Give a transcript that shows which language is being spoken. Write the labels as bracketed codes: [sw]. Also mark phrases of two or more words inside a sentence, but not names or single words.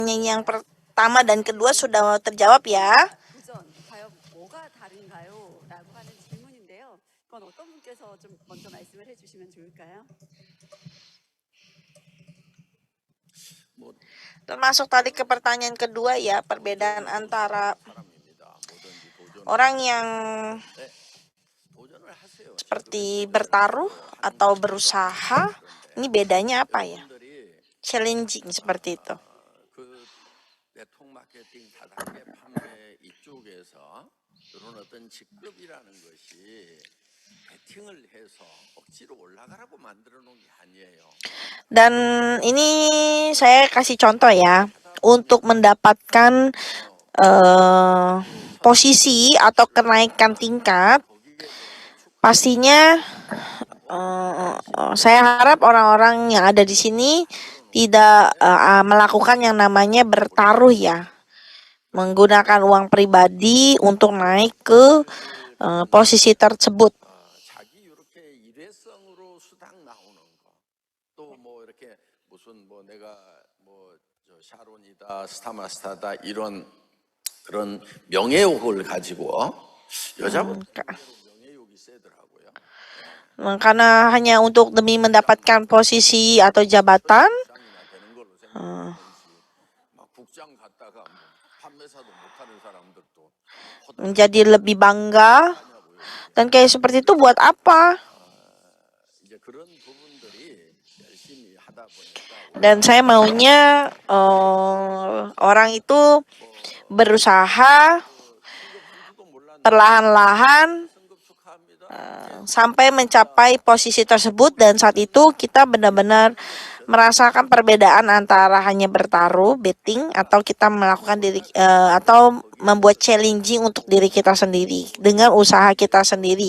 [id] yang pertama dan kedua sudah terjawab ya. [ko] 도전 과연 뭐가 다른가요? 라고 하는 질문인데요. 그건 어떤 분께서 좀 먼저 말씀을 해주시면 좋을까요? [id] Termasuk tadi ke pertanyaan kedua ya, perbedaan antara orang yang seperti bertaruh atau berusaha, ini bedanya apa ya? Challenging seperti itu. [ko] 네트워크 마케팅 다단계 판매 이쪽에서 이런 어떤 직급이라는 것이 베팅을 해서 억지로 올라가라고 만들어 놓은 게 아니에요. [id] Dan ini saya kasih contoh ya, untuk mendapatkan posisi atau kenaikan tingkat, pastinya saya harap orang-orang yang ada di sini tidak melakukan yang namanya bertaruh ya, menggunakan uang pribadi untuk naik ke posisi tersebut. [ko] 자기 이렇게 일회성으로 수당 나오는 거, 또 뭐 이렇게 무슨 뭐 내가 뭐 저 샤론이다, 스타마스타다 이런 그런 명예욕을 가지고 여자분 명예욕이 세더라고요. [id] Karena hanya untuk demi mendapatkan posisi atau jabatan, [ko] 국장 갔다가 판매사도 못하는 사람들도 [id] menjadi lebih bangga, dan kayak seperti itu buat apa? [ko] 이제 그런 부분들이 열심히 하다 보니까 [id] Dan saya maunya orang itu berusaha perlahan-lahan sampai mencapai posisi tersebut, dan saat itu kita benar-benar merasakan perbedaan antara hanya bertaruh, betting, atau kita melakukan atau membuat challenging untuk diri kita sendiri dengan usaha kita sendiri.